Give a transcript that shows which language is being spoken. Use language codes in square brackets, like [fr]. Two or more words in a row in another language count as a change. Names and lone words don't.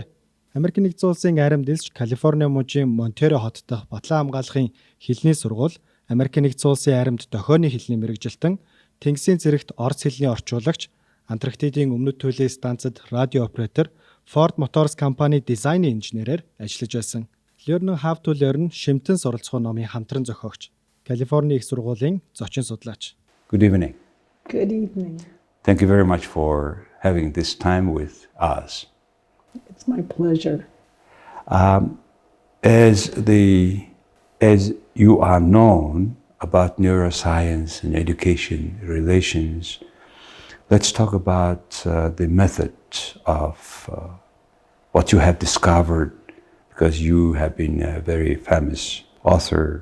[mn] Америк нэгдсэн улсын айрамд элч Калифорни мужийн Монтеро хот дахь Батлан хамгаалахын хэлний сургууль, Америк нэгдсэн улсын айрамд дохионы хэлний мэргэжилтэн, Тэнгисийн зэрэгт орос хэлний орчуулагч, Антарктидын өмнөд туйлын станцад радио оператор, Ford Motors компани дизайны инженерээр ажиллаж байсан. Learn How to Learn шимтэн суралцах номын хамтран зохиогч, Калифорни их сургуулийн зочин судлаач. [en] Good evening. Good evening. Thank you very much for having this time with us. It's my pleasure. As you are known about neuroscience and education relations, let's talk about the method of what you have discovered, because you have been a very famous author.